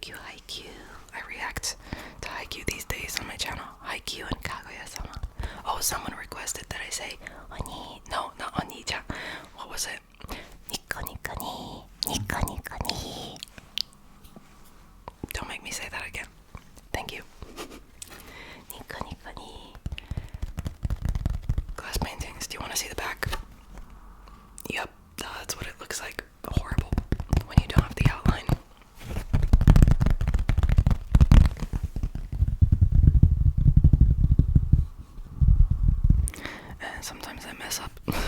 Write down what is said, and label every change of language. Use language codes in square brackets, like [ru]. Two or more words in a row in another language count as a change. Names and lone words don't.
[en] Haikyuu. I react to Haikyuu these days on my channel. Haikyuu and Kaguya-sama. Oh, someone requested that I say Oni. No, not Oni-chan. What was it? [ja] Nico Nico ni. Nico Nico ni. [en] Don't make me say that again. Thank you. [ja] Nico Nico ni. [en] Glass paintings. Do you want to see the back? Yep, that's what it looks like. Horrible when you don't have the outline. And sometimes I mess up.